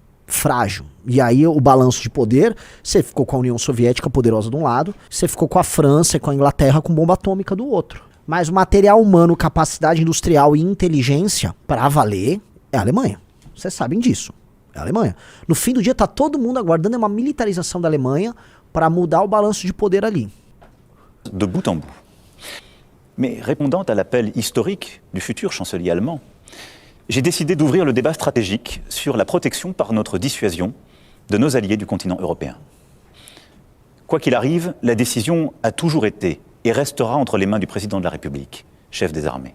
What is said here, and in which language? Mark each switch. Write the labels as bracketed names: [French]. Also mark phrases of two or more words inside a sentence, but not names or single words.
[Portuguese] E aí o balanço de poder, você ficou com a União Soviética poderosa de um lado, você ficou com a França e com a Inglaterra com bomba atômica do outro. Mas o material humano, capacidade industrial e inteligência, pra valer, é a Alemanha. Vocês sabem disso. É a Alemanha. No fim do dia tá todo mundo aguardando uma militarização da Alemanha para mudar o balanço de poder ali. [French] De bout en bout. Mais répondant à l'appel historique du futur chancelier allemand, j'ai décidé d'ouvrir le débat stratégique sur la protection par notre dissuasion de nos alliés du continent européen. Quoi qu'il arrive, la décision a toujours été et restera entre les mains du président de la République, chef des armées.